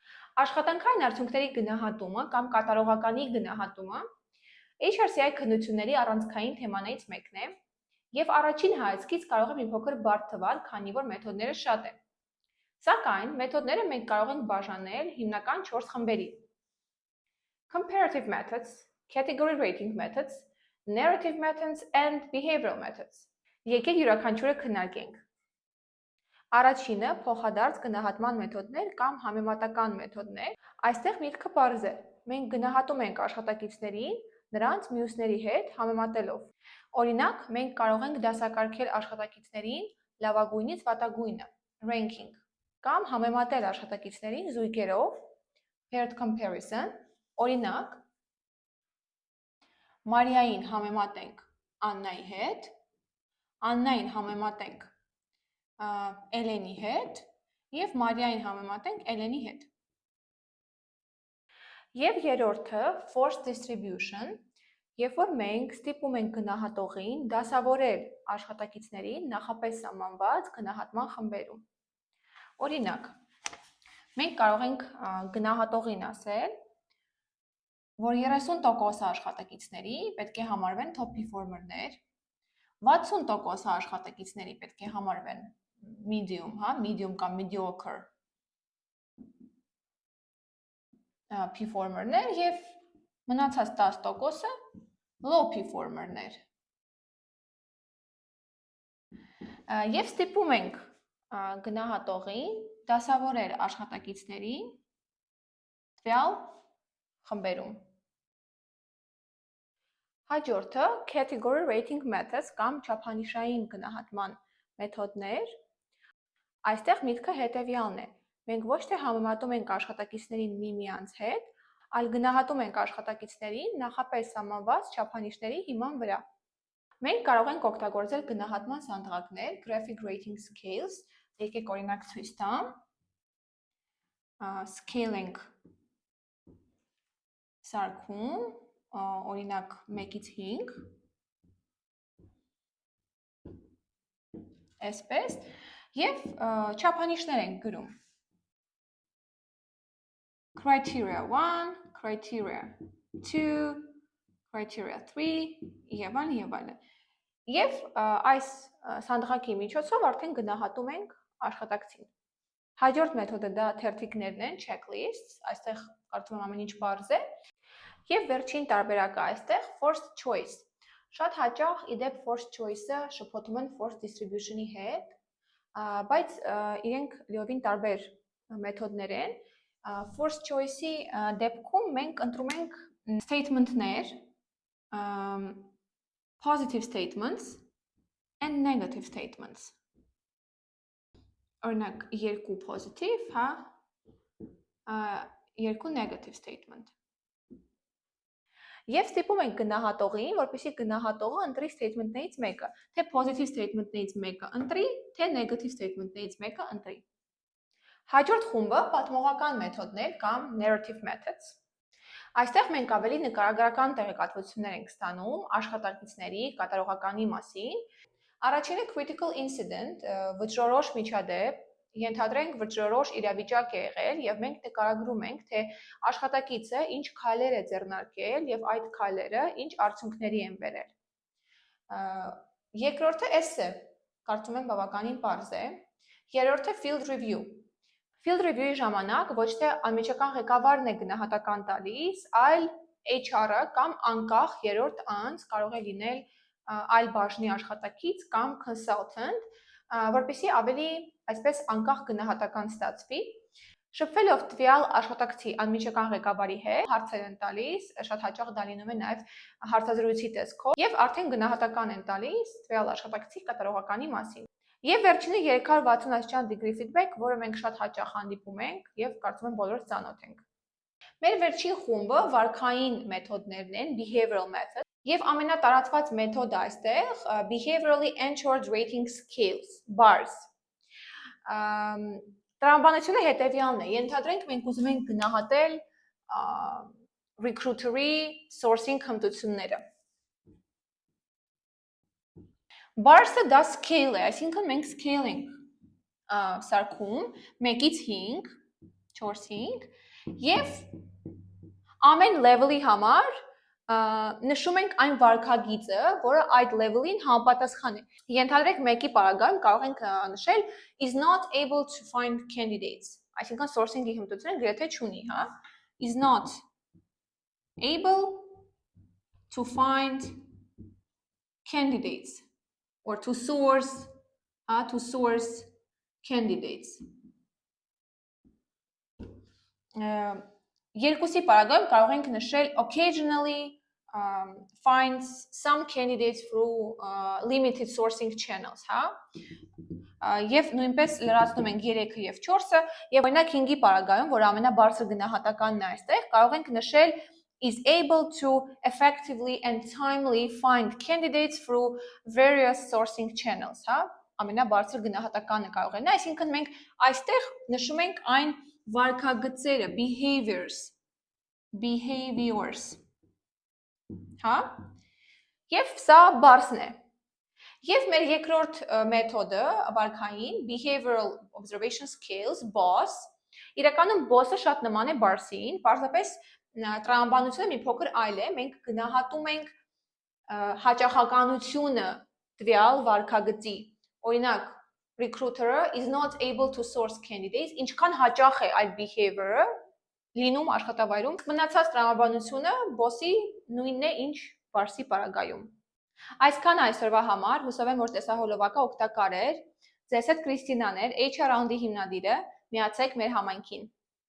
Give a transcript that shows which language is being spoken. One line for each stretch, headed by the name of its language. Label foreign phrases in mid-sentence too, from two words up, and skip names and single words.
Armenian: Աշխատանքային արդյունքների գնահատումը կամ կատարողականի գնահատումը HRCI քննությունների առանցքային թեմաներից մեկն է եւ առաջին հայացքից կարող է մի փոքր բարդ թվալ, քանի որ մեթոդները շատ են։ Սակայն մեթոդները մենք կարող ենք բաժանել հիմնական 4 խմբերի.
English: comparative methods, category rating methods, narrative methods and behavioral methods։
Armenian: Եկեք յուրաքանչյուրը քննարկենք։ Առաջինը փոխադարձ գնահատման մեթոդներ կամ համեմատական մեթոդներ։ Այստեղ միտքը պարզ է։ Մենք գնահատում ենք աշխատակիցներին նրանց մյուսների հետ համեմատելով։ Օրինակ, մենք կարող ենք դասակարգել աշխատակիցներին լավագույնից վատագույնը, ranking, կամ համեմատել աշխատակիցներին զույգերով,
English: paired comparison։ Օրինակ,
Armenian: Մարիային համեմատենք Աննայի հետ, Աննային համեմատենք Էլենի հետ և Մարիային համեմատենք Էլենի հետ։ Եվ երրորդը
English: forced distribution,
Armenian: երբ որ մենք ստիպում ենք գնահատողին դասավորել աշխատակիցներին նախապես սահմանված գնահատման խմբերում։ Օրինակ, մենք կարող ենք գնահատողին ասել, որ 30% աշխատակիցների պետք է համարվեն
English: top performer-
Armenian: ներ, 60% աշխատակիցների պետք է համարվեն
English: medium, medium
Armenian: կամ mediocre performer-ներ և մնացած 10%-ը
English: low performer-
Armenian: ներ։ Եվ ստիպում ենք գնահատողին դասավորել աշխատակիցներին տվյալ խմբերում։ Հաջորդը
English: category rating methods
Armenian: կամ չափանիշային գնահատման մեթոդներ։ Այստեղ միտքը հետևյալն է. մենք ոչ թե համեմատում ենք աշխատակիցներին միմյանց հետ, այլ գնահատում ենք աշխատակիցներին նախապես սահմանված չափանիշների հիման վրա։ Մենք կարող ենք օգտագործել գնահատման սանդղակներ,
English: graphic rating scales,
Armenian: եկեք օրինակ ցույց տամ։ Scaling սարքում, օրինակ 1-ից 5, այսպես, և չափանիշներ ենք գրում։
English: Criteria 1, criteria 2, criteria 3,
Armenian: և այլն, և այլն։ Եվ այս սանդղակի միջոցով արդեն գնահատում ենք աշխատակցին։ Հաջորդ մեթոդը դա թերթիկներն են, checklists, այստեղ կարծում եմ ամեն ինչ պարզ է։ Եվ վերջին տարբերակը այստեղ
English: forced choice։
Armenian: Շատ հաճախ իդեպ forced choice-ը շփոթում են
English: forced distribution-
Armenian: ի հետ, բայց իրենք լիովին տարբեր մեթոդներ են։
English: Forced choice-
Armenian: ի դեպքում մենք ընտրում ենք statement-ներ,
English: positive statements and negative statements։
Armenian: Օրինակ
English: 2 positive, 2 negative statement։
Armenian: Եվ ստիպում ենք գնահատողին, որպեսզի գնահատողը ընտրի statement-ներից մեկը, թե
English: positive statement-
Armenian: ներից մեկը ընտրի, թե
English: negative statement-
Armenian: ներից մեկը ընտրի։ Հաջորդ խումբը պատմողական մեթոդներ կամ
English: narrative methods։
Armenian: Այստեղ մենք ավելի նկարագրական տեղեկատվություններ ենք ստանում աշխատակիցների կատարողականի մասին։ Առաջինը
English: critical incident,
Armenian: վճռորոշ միջադեպ, ենթադրենք վճռորոշ իրավիճակ է եղել եւ մենք նկարագրում ենք, թե աշխատակիցը ինչ քայլեր է ձեռնարկել եւ այդ քայլերը ինչ արդյունքների են բերել։ Երկրորդը essay, կարծում եմ բավականին պարզ է։ Երրորդը
English: field review։ Field review-
Armenian: ի ժամանակ ոչ թե անմիջական ղեկավարն է գնահատական տալիս, այլ HR-ը կամ անկախ երրորդ անձ կարող է լինել այլ բաժնի աշխատակից կամ consultant, որպեսզի ավելի այսպես անկախ գնահատական ստացվի։ Շփվելով տվյալ աշխատակցի անմիջական ղեկավարի հետ, հարցեր են տալիս, շատ հաճախ դա լինում է նաև հարցազրույցի տեսքով, եւ արդեն գնահատական են տալիս տվյալ աշխատակցի կատարողականի մասին։ Եվ վերջինը 360 աստիճան
English: degree feedback,
Armenian: որը մենք շատ հաճախ հանդիպում ենք եւ կարծում եմ բոլորս ծանոթ ենք։ Մեր վերջին խումբը վարքային մեթոդներն են,
English: behavioral method,
Armenian: եւ ամենատարածված մեթոդը այստեղ
English: behaviorally anchored rating scales, bars։
Armenian: Տրամաբանությունը հետևյալն է. ենթադրենք մենք ուզում ենք գնահատել recruiter-ի sourcing հմտությունները։ Bars-ը դա scale է, այսինքն մենք scale ենք սարքում 1-ից 5, 4-5, Եվ ամեն level-ի համար նշում ենք այն վարքագիծը, որը այդ level-ին համապատասխան է։ Ենթադրենք մեկի պարագայում կարող ենք նշել
English: is not able to find candidates,
Armenian: այսինքն sourcing-ի հմտությունը գրեթե չունի, հա?
English: Is not able to find candidates or to source candidates.
Armenian: Երկուսի պարագայում կարող ենք նշել
English: occasionally finds some candidates through limited sourcing channels,
Armenian: հա? Եվ նույնպես լրացնում ենք 3-ը եւ 4-ը, եւ օրինակ 5-ի պարագայում, որ ամենաբարձր գնահատականն է այստեղ, կարող ենք նշել
English: is able to effectively and timely find candidates through various sourcing channels,
Armenian: հա? Ամենաբարձր գնահատականը կարող է նա, այսինքն մենք այստեղ նշում ենք այն վարքագծերը, behaviors, հա? Եվ սա բարձն է։ Եվ մեր երկրորդ մեթոդը, վարքային,
English: behavioral observation scales, BOS,
Armenian: իրականում BOS-ը շատ նման է բարձին, պարզապես տրամաբանությունը մի փոքր այլ է, մենք գնահատում ենք հաճախականությունը տվյալ վարքագծի, օրինակ,
English: recruiter is not able to source candidates,
Armenian: ինչքան հաճախ է այդ behavior-ը լինում աշխատավայրում, մնացած տրամաբանությունը BOS-ի նույնն է, ինչ բարձի պարագայում։ Այսքան այսօրվա համար, հուսով եմ, որ տեսահոլովակը օգտակար էր։ Ձեզ հետ Կրիստինան էր, HR Round-ի հիմնադիրը, միացեք մեր համայնքին։